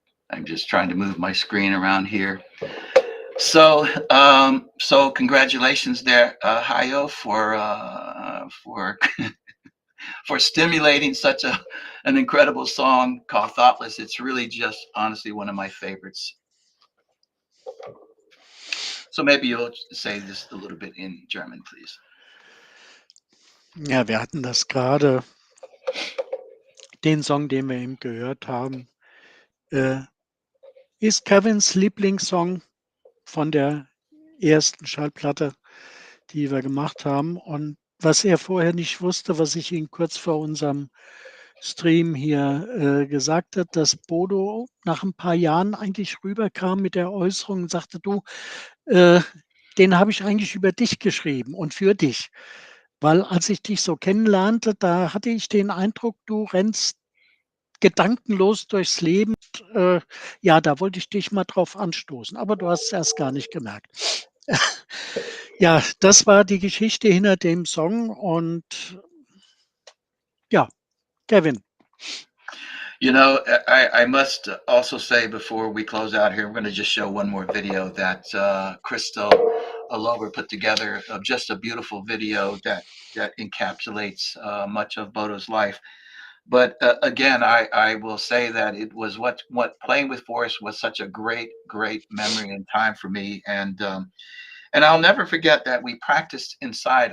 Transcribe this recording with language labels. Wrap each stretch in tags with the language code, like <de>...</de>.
<en>I'm just trying to move my screen around here. So, so congratulations there, Hayo, for for stimulating such an incredible song called Thoughtless. It's really just honestly one of my favorites. So maybe you'll say this a little bit in German, please.</en> <de>Ja, wir hatten das gerade, den Song, den wir eben gehört haben, ist Kevins Lieblingssong von der ersten Schallplatte, die wir gemacht haben. Und was er vorher nicht wusste, was ich ihm kurz vor unserem Stream hier gesagt habe, dass Bodo nach ein paar Jahren eigentlich rüberkam mit der Äußerung und sagte, du, den habe ich eigentlich über dich geschrieben und für dich. Weil als ich dich so kennenlernte, da hatte ich den Eindruck, du rennst gedankenlos durchs Leben. Ja, da wollte ich dich mal drauf anstoßen, aber du hast es erst gar nicht gemerkt. Ja, das war die Geschichte hinter dem Song und ja, Kevin.</de> <en>You know, I must also say before we close out here, we're going to just show one more video that Crystal all over put together of just a beautiful video that encapsulates much of Bodo's life. But again, I will say that it was what playing with Forrest was such a great memory and time for me, and I'll never forget that we practiced inside.</en>